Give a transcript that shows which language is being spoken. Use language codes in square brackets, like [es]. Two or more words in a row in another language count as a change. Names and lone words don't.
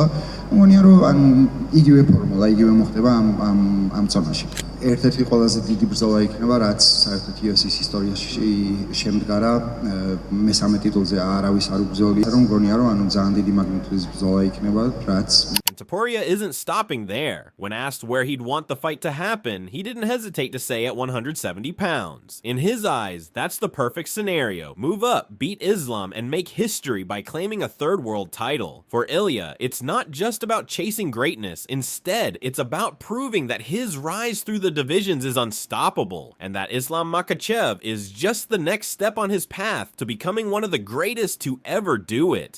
[ka] მგონია, რომ ან იგივე ფორმულა, იგივე მოხდება ამ წონაში. ერთ-ერთი ყველაზე დიდი ბრძოლა იქნება, რაც საერთოდ UFC-ის ისტორიაში შემდგარა მესამე ტიტულზე არავის არ უბრძოლია, რომ მგონია, რომ ანუ ძალიან დიდი მაგნიტუდის ბრძოლა იქნება, რაც [en] Topuria isn't stopping there. When asked where he'd want the fight to happen, he didn't hesitate to say at 170 pounds. In his eyes, that's the perfect scenario. Move up, beat Islam, and make history by claiming a third world title. For Ilia, it's not just about chasing greatness. Instead, it's about proving that his rise through the divisions is unstoppable, and that Islam Makhachev is just the next step on his path to becoming one of the greatest to ever do it.